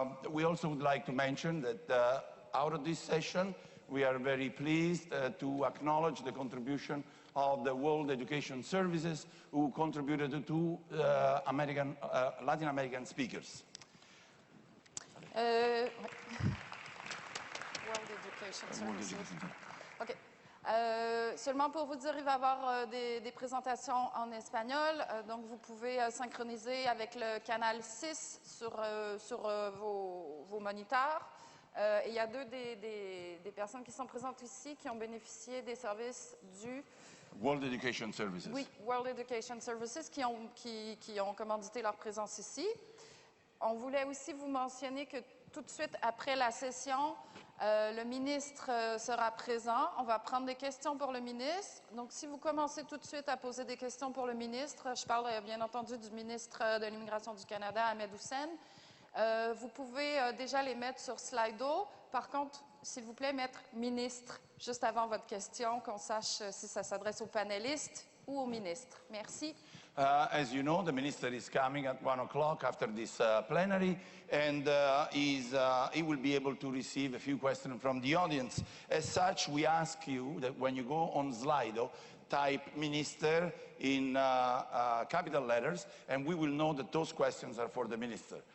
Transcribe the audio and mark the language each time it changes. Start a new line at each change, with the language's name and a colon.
English: We also would like to mention that out of this session, we are very pleased to acknowledge the contribution of the World Education Services, who contributed to Latin American speakers. World Education Services. OK.
French: Seulement pour vous dire, il va y avoir des présentations en espagnol. Donc, vous pouvez synchroniser avec le canal 6 sur vos moniteurs. Et il y a deux des personnes qui sont présentes ici qui ont bénéficié des services du
English: World Education Services.
French: Oui, World Education Services qui ont commandité leur présence ici. On voulait aussi vous mentionner que tout de suite après la session, le ministre sera présent. On va prendre des questions pour le ministre. Donc, si vous commencez tout de suite à poser des questions pour le ministre, je parle bien entendu du ministre de l'Immigration du Canada, Ahmed Hussein. Vous pouvez déjà les mettre sur Slido. Par contre, s'il vous plaît, mettre ministre juste avant votre question, qu'on sache si ça s'adresse aux panélistes ou au ministre. Merci.
English: As you know, the minister is coming at 1 o'clock after this plenary, and he will be able to receive a few questions from the audience. As such, we ask you that when you go on Slido, type minister in capital letters, and we will know that those questions are for the minister.